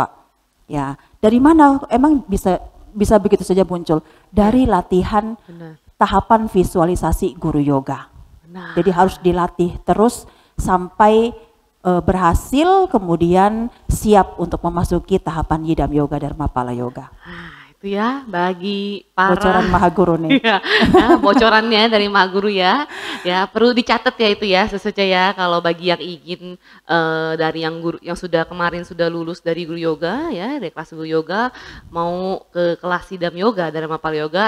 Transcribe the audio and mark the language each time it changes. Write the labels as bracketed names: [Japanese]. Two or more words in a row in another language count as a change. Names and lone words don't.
[Indonesian] Ya, dari mana emang bisa begitu saja muncul? Dari latihan tahapan visualisasi guru yoga. Jadi harus dilatih terus sampai berhasil, kemudian siap untuk memasuki tahapan yidam yoga, dharma pala yoga. Itu ya bagi para bocoran Maha Guru nih. Bocorannya dari Maha Guru ya. Ya, perlu dicatat ya itu ya sesuatu ya, kalau bagi yang ingin dari yang guru yang kemarin sudah lulus dari guru yoga ya, dari kelas guru yoga mau ke kelas idam yoga, dharma pala yoga.